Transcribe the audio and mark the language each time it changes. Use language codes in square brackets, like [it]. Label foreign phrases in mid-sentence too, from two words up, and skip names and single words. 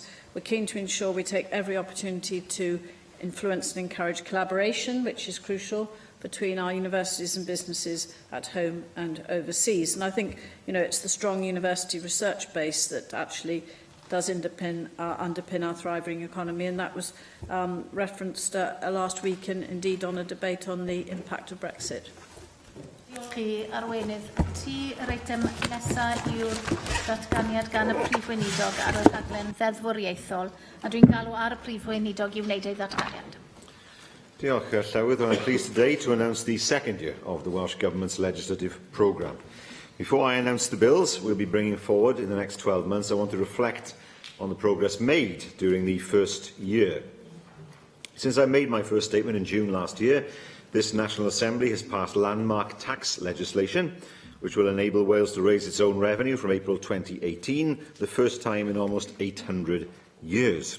[en] We're keen to ensure we take every opportunity to influence and encourage collaboration, which is crucial, between our universities and businesses at home and overseas. And I think, it's the strong university research base that actually does underpin our thriving economy, and that was referenced last week, and indeed on a debate on the impact of Brexit. [cy] Diolch chi, Arweinydd. Ti yr eitem nesaf yw'r datganiad gan y prif weinidog ar y rhaglen ddeddfwriaethol, a dwi'n galw ar y prif weinidog I wneud ei ddatganiad. Diolch, Llywydd. [en] I'm pleased today to announce the second year of the Welsh Government's legislative programme. Before I announce the bills we'll be bringing forward in the next 12 months, I want to reflect on the progress made during the first year. Since I made my first statement in June last year, this National Assembly has passed landmark tax legislation, which will enable Wales to raise its own revenue from April 2018, the first time in almost 800 years.